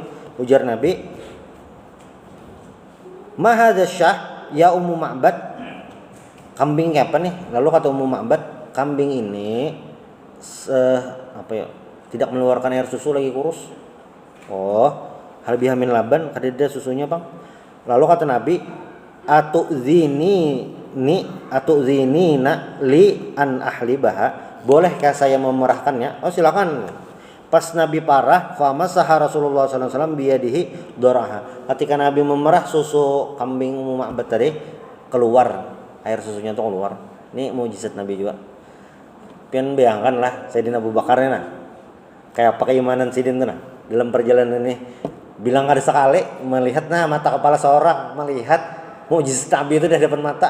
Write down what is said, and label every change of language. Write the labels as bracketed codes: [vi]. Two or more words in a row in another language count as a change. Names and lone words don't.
[bjn] Ujar Nabi, [ar] "ما هذه الشاة يا أم معبد?" [id] Kambing apa nih? Lalu kata Ummu Ma'bad, kambing ini tidak mengeluarkan air susu, lagi kurus. [ar] Oh, هل بها من لبن, [bjn] kada ada susunya, Bang. [id] Lalu kata Nabi, [ar] أتأذنين لي أن أحلبها, [id] bolehkah saya memerahkannya? Oh, silakan. Pas Nabi parah, [ar] فمسح رسول الله صلى الله عليه وسلم بيده ضرعها. [id] Ketika Nabi memerah susu kambing Ummu Ma'bad tadi, keluar air susunya tuh keluar. Ini mukjizat Nabi juga. [bjn] Pian bayangkan lah Sayyidina Abu Bakar nah, kayak apa keimanan Sidin tuh nah dalam perjalanan ini. [id] Bilang ada sekali melihat mata kepala seorang, melihat mukjizat Nabi itu dah depan mata.